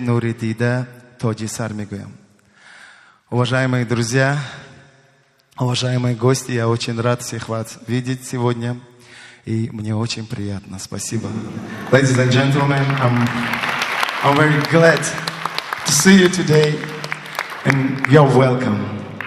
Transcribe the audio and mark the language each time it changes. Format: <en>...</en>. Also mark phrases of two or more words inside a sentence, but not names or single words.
<tg>Нури, дида, тоҷи сар мегӯям.</tg> <ru>Уважаемые друзья, уважаемые гости, я очень рад всех вас видеть сегодня, и мне очень приятно. Спасибо.</ru> <en>Ladies and gentlemen, I'm very glad to see you today, and you're welcome.</en>